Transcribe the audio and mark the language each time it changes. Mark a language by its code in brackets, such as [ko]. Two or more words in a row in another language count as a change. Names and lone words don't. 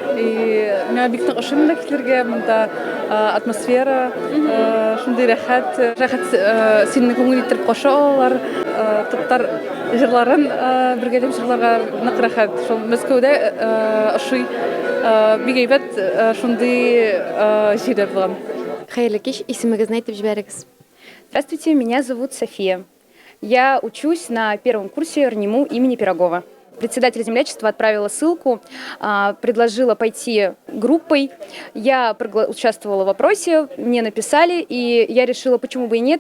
[tt] И миңа бик нык ошый монда килергә, монда атмосфера, шундый рәхәт синең күңел итеп каша алалар. Татар җырларын бергәләп җырларга нык рәхәт. Шул Мәскәүдә ошый бик әйбәт шундый җирләр булган. Хәерле кич, исемегезне әйтеп җибәрегез. [ru] Здравствуйте, меня зовут София. Я учусь на первом курсе РНИМУ имени Пирогова. Председатель землячества отправила ссылку, предложила пойти группой. Я участвовала в опросе, мне написали, и я решила, почему бы и нет.